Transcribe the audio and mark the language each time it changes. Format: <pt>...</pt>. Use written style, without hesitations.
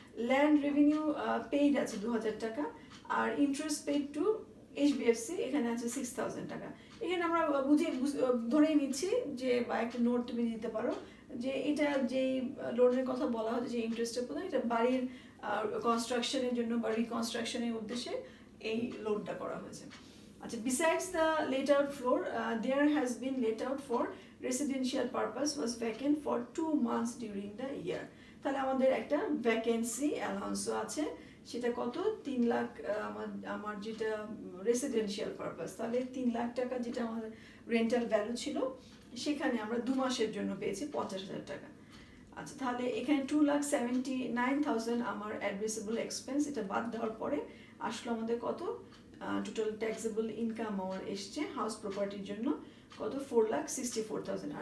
<bn>Land revenue paid আছে 2,000 টাকা, আর interest paid two HBFC এখানে আছে 6,000 টাকা। এখানে আমরা ধরেই নিচ্ছি যে বা একটা নোট তুমি দিতে পারো যে এটা যেই লোনের কথা বলা হচ্ছে যে ইন্টারেস্টের প্রদান, এটা বাড়ির কনস্ট্রাকশনের জন্য বা রিকনস্ট্রাকশনের উদ্দেশ্যে এই লোনটা করা হয়েছে।</bn> <en>আচ্ছা, besides the let out floor, there has been let out for residential purpose was vacant for 2 months during the year.</en> <bn>তাহলে আমাদের একটা ভ্যাকেন্সি অ্যালাউন্সও আছে, সেটা কত 3 লাখ, আমার যেটা রেসিডেন্সিয়াল পারপাস, তাহলে 3 লাখ টাকা যেটা আমাদের রেন্টাল ভ্যালু ছিল সেখানে আমরা 2 মাসের জন্য পেয়েছি 50,000 টাকা। আচ্ছা, তাহলে এখানে 2,79,000 আমার অ্যাডমিসিবল এক্সপেন্স, এটা বাদ দেওয়ার পরে আসলো আমাদের কত টোটাল ট্যাক্সেবল ইনকাম আমার এসছে হাউস প্রপার্টির জন্য কত 4,64,000।</bn>